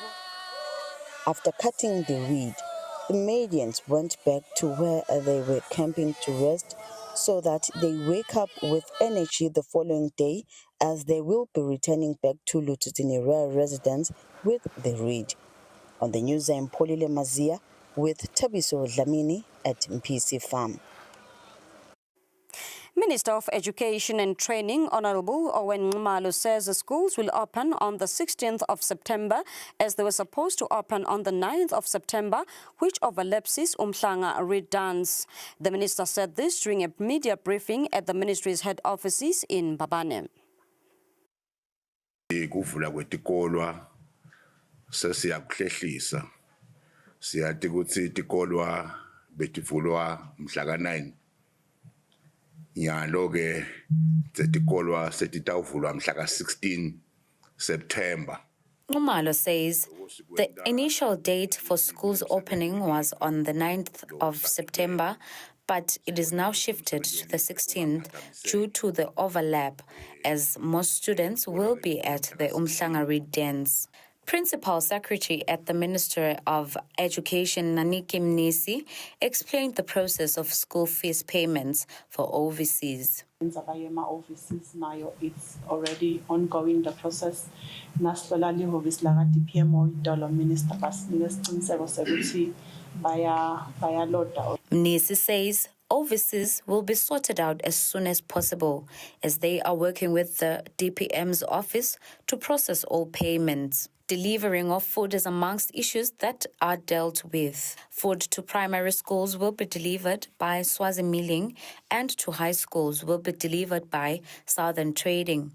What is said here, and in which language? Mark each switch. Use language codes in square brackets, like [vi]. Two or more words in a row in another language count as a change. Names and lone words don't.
[en] After cutting the reed, the Madians went back to where they were camping to rest so that they wake up with energy the following day, as they will be returning back to Eswatini Royal residence with the reed. On the news, I'm Polile Mazia with Tabiso Dlamini at MPC Farm. Minister of Education and Training, Honorable Owen Nxumalo, says the schools will open on the 16th of September as they were supposed to open on the 9th of September, which overlaps Umhlanga Reed Dance. The minister said this during a media briefing at the ministry's head offices in Mbabane. [ss] Kuvula kwetikolwa sesiyakuhlehlisa siyathi ukuthi tikolwa betivulwa mhla ka9 nyalo ke zetikolwa setitawuvulwa mhla ka16 September. [en] Nxumalo says the initial date for schools opening was on the 9th of September, but it is now shifted to the 16th due to the overlap, as most students will be at the Umhlanga Reed Dance. Principal Secretary at the Ministry of Education, Naniki Mnisi, explained the process of school fees payments for overseas. Overseas now, it's already ongoing, the process. [ss] Naslola lihovisi laka DPMO idolo minister basinika isiqiniseko sokuthi bayaloda. [en] Mnisi says overseas will be sorted out as soon as possible, as they are working with the DPM's office to process all payments. Delivering of food is amongst issues that are dealt with. Food to primary schools will be delivered by Swazi Milling, and to high schools will be delivered by Southern Trading.